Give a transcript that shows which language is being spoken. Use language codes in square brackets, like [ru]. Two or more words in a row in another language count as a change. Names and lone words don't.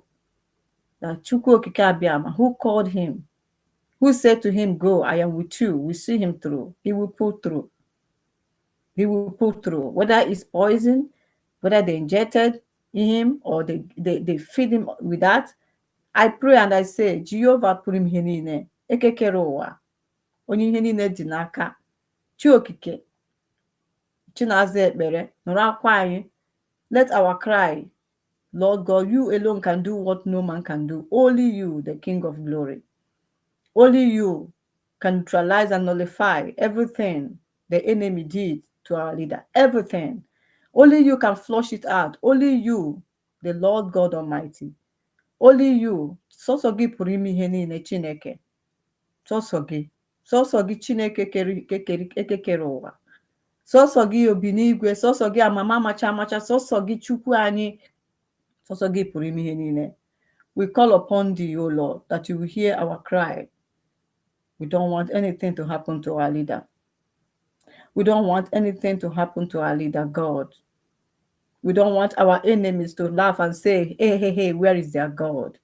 [en] That Chiukwuokike, who called him, who said to him, go, I am with you, we see him through. He will pull through. He will pull through. Whether it's poison, whether they injected him or they feed him with that, I pray and I say, Jehovah put him here, [ig] ekekerowa, onye ihe niile dị n'aka, Chiokike, Chinaza ekpere, nụrụ akwa anyị. [en] Let our cry, Lord God, you alone can do what no man can do. Only you, the King of glory. Only you can neutralize and nullify everything the enemy did to our leader. Everything. Only you can flush it out. Only you, the Lord God Almighty. Only you. [ig] Sọsọ gị pụrụ ime ihe niile, Chineke. Sọsọ gị. Sọsọ gị, Chineke ekekere ụwa. Sọsọ gị obi n'igwe. Sọsọ gị amama amacha amacha. Sọsọ gị Chukwu anyị. Sọsọ gị pụrụ ime ihe niile. [en] We call upon thee, O Lord, that you will hear our cry. We don't want anything to happen to our leader. We don't want anything to happen to our leader, God. We don't want our enemies to laugh and say, hey, where is their God?